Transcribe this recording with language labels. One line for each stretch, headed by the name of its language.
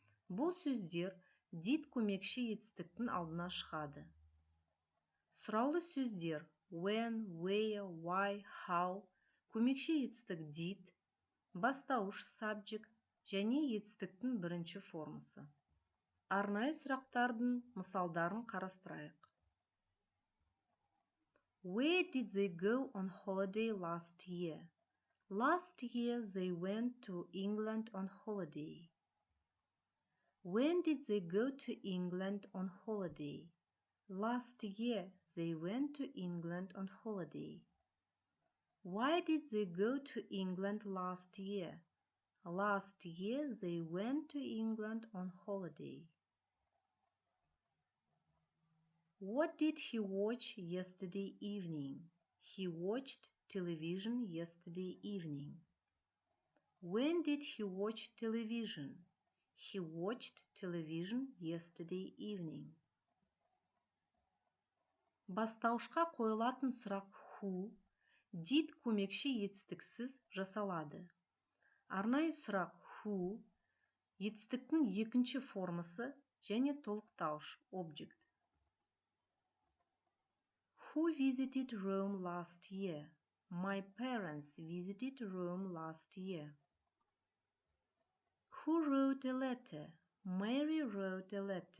Kazakh: Бұл сөздер did көмекші етістіктің алдына шығады. Сұраулы сөздер when, where, why, how, көмекші етістік did, бастауыш subject және етістіктің бірінші формасы. Арнайы сұрақтардың мысалдарын қарастырайық.
English: Where did they go on holiday last year? Last year they went to England on holiday. When did they go to England on holiday? Last year they went to England on holiday. Why did they go to England last year? Last year they went to England on holiday. What did he watch yesterday evening? He watched television yesterday evening. When did he watch television? He watched television yesterday evening.
Kazakh: Бастауышқа қойылатын сұрақ who, did көмекші етістіксіз жасалады. Арнайы сұрақ who, етістіктің екінші формасы және толықтауыш object.
English: Who visited Rome last year? My parents visited Rome last year. Who wrote a letter? Mary wrote a letter.